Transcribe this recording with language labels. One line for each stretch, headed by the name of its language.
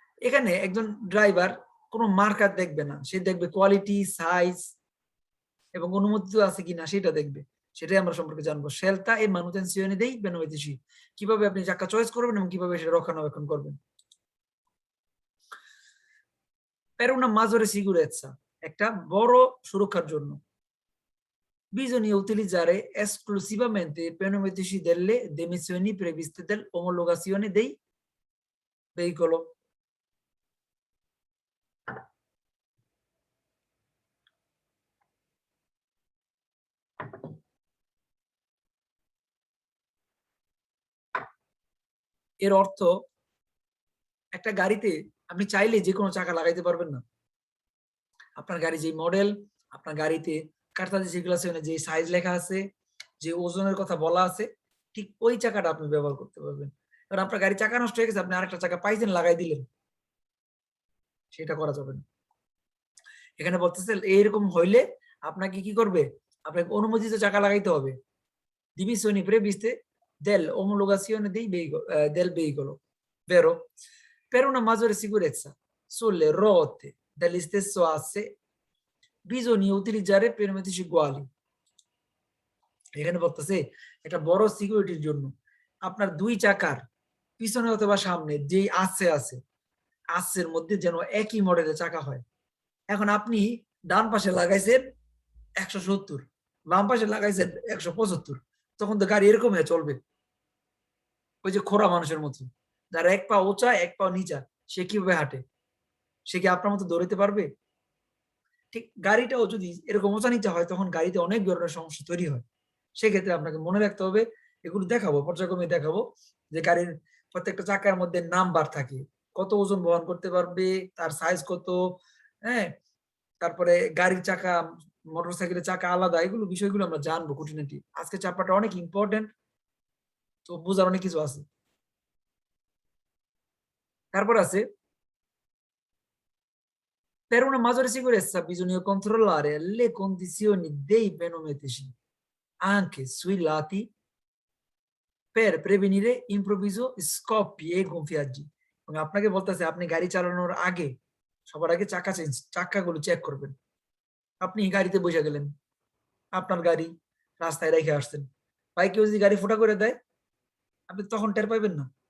Bangla: এখানে একজন ড্রাইভার কোনো মার্কা দেখবে না, সে দেখবে কোয়ালিটি, সাইজ এবং অনুমোদিত আছে কিনা সেটা দেখবে। সেটাই আমরা সম্পর্কে জানবো। শেলতা এই
Italian: manutenzione dei pneumatici,
Bangla: কিভাবে আপনি চাকা চয়েস করবেন এবং কিভাবে সেটা রক্ষণাবেক্ষণ করবেন।
Italian: Per una maggiore sicurezza,
Bangla: একটা বড় সুরক্ষার জন্য
Italian: bisogna utilizzare esclusivamente i pneumatici delle dimensioni previste dell'omologazione dei veicolo.
Bangla: এর অর্থ একটা গাড়িতে আপনি চাইলে যে কোনো চাকা লাগাইতে পারবেন না। আপনার গাড়ি যে মডেল, আপনার গাড়িতে কার্তাতে যেগুলো আছে যে সাইজ লেখা আছে, যে ওজনের কথা বলা আছে, ঠিক ওই চাকাটা আপনি ব্যবহার করতে পারবেন। কারণ আপনার গাড়ির চাকা নষ্ট হয়ে গেছে, আপনি আরেকটা চাকা পাইছেন লাগাই দিলেন, সেটা করা যাবে না। এখানে বলতেছে এইরকম হইলে আপনাকে কি করবে, আপনাকে অনুমোদিত চাকা লাগাইতে হবে।
Italian: Divisioni previste dell'omologazione del veicolo, vero? Per una maggiore sicurezza sulle rotte dello stesso asse bisogna utilizzare pneumatici uguali.
Bangla: এখানে বলতেছে একটা বড় সিকিউরিটির জন্য আপনার দুই চাকার পিছনে অথবা সামনে যেই আছে আসের মধ্যে যেন একই মডেলের চাকা হয়। এখন আপনি ডান পাশে লাগাইছেন 170, বাম পাশে লাগাইছেন 175, তখন তো গাড়ি এরকম হয়ে চলবে, ওই যে খোড়া মানুষের মতো, যার এক পা উঁচা এক পা নিচা, সে কিভাবে হাঁটে? সে কি আপনার মতো দৌড়াতে পারবে? ঠিক গাড়িটাও যদি এরকম উঁচা নিচা হয় তখন গাড়িতে অনেক ধরনের সমস্যা তৈরি হয়। সেক্ষেত্রে আপনাকে মনে রাখতে হবে, এগুলো দেখাবো পর্যায়ক্রমে দেখাবো, যে গাড়ির প্রত্যেকটা চাকার মধ্যে নাম্বার থাকে, কত ওজন বহন করতে পারবে, তার সাইজ কত, হ্যাঁ তারপরে গাড়ির চাকা, মোটরসাইকেলের চাকা আলাদা, এগুলো বিষয়গুলো আমরা জানবো খুঁটিনাটি। আজকে চ্যাপ্টারটা অনেক ইম্পর্টেন্ট, তো বোঝার অনেক কিছু আছে। তারপর আছে
Italian: per una maggiore sicurezza bisogna controllare le condizioni dei pneumatici anche sui lati per prevenire improvviso scoppi e gonfiaggi।
Bangla: এবং আপনাকে বলতেছে আপনি গাড়ি চালানোর আগে সবার আগে চাকাগুলো চেক করবেন। আপনি গাড়িতে বসে গেলেন, আপনার গাড়ি রাস্তায় রেখে আসছেন, ভাই কেউ যদি গাড়ি ফোটা করে দেয় আপনি তখন টের পাইবেন না।